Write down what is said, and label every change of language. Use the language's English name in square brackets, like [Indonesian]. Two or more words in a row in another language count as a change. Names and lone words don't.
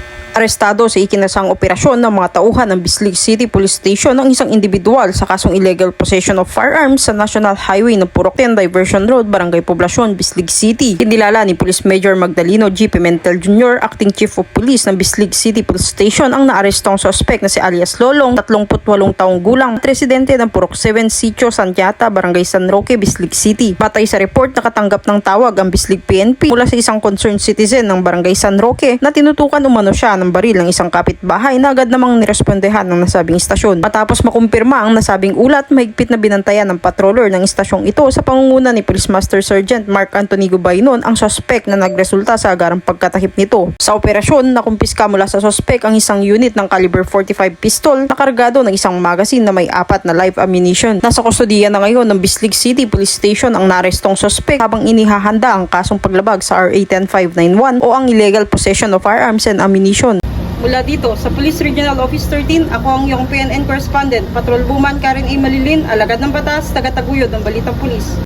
[Filipino] Arestado sa ikinasang operasyon ng mga tauhan ng Bislig City Police Station ang isang individual sa kasong [English] illegal possession of firearms [Filipino] sa National Highway ng Purok 10 Diversion Road, Barangay Poblacion, Bislig City. Kinilala ni Police Major Magdaleno G. Pimentel Jr., [English] Acting Chief of Police [Filipino] ng Bislig City Police Station, ang naarestong suspect na si alias Lolong, 38 taong gulang, at residente ng Purok 7 Sitio Santiata, Barangay San Roque, Bislig City. Batay sa report, nakatanggap ng tawag ang Bislig PNP mula sa isang [English] concerned citizen [Filipino] ng Barangay San Roque na tinutukan umano siya ng baril ng isang kapitbahay na agad namang nirespondehan ng nasabing istasyon. Matapos makumpirma ang nasabing ulat, mahigpit na binantayan ng patroller ng istasyong ito sa pangunguna ni Police Master Sergeant Mark Anthony Gubaynon ang suspect na nagresulta sa agarang pagkatakip nito. Sa operasyon, nakumpiska mula sa suspect ang isang unit ng caliber 45 pistol na kargado ng isang magazine na may 4 na [English] live ammunition. [Filipino] Nasa kustodiya na ngayon ng Bislig City Police Station ang narestong suspect habang inihahanda ang kasong paglabag sa RA 10591 o ang [English] illegal possession of firearms and ammunition. [Filipino] Mula dito sa Police Regional Office 13, ako ang iyong PNN correspondent, Patrol Buman Karen A. Malilin, alagad ng batas, taga-taguyod ng Balitang Pulis.